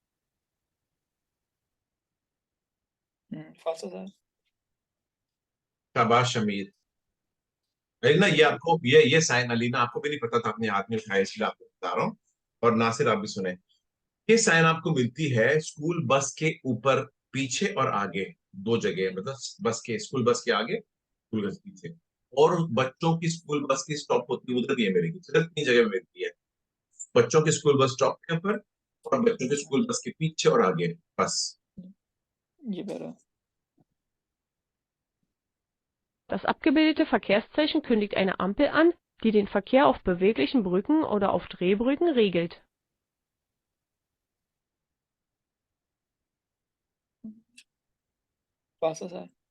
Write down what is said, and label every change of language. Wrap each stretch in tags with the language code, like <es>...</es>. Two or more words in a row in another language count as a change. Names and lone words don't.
<it>falsa सर</it> <hi>शाबाश शमीर। अलीना ये आपको ये साइन अलीना आपको भी नहीं पता था, अपने हाथ में उठाया, इसलिए आपको बता रहा हूँ, और नासिर आप भी सुने। ये साइन आपको मिलती है</hi> <en>school bus</en> <hi>के ऊपर, पीछे और आगे, दो जगह, मतलब बस के,</hi> <en>school bus</en> <hi>के आगे,</hi> <en>school bus</en> <hi>के पीछे, और बच्चों की</hi> <en>school bus</en> <hi>की स्टॉप होती है उधर भी है मेरी, सिर्फ तीन जगह मिलती है, बच्चों की</hi> <en>school bus stop</en> <hi>के ऊपर और बच्चों की</hi> <en>school bus</en> <hi>के पीछे और आगे, बस। ये वेरा</hi> <de>Das abgebildete Verkehrszeichen kündigt eine Ampel an, die den Verkehr auf beweglichen Brücken oder auf Drehbrücken regelt.</de> <it>falsa सर</it>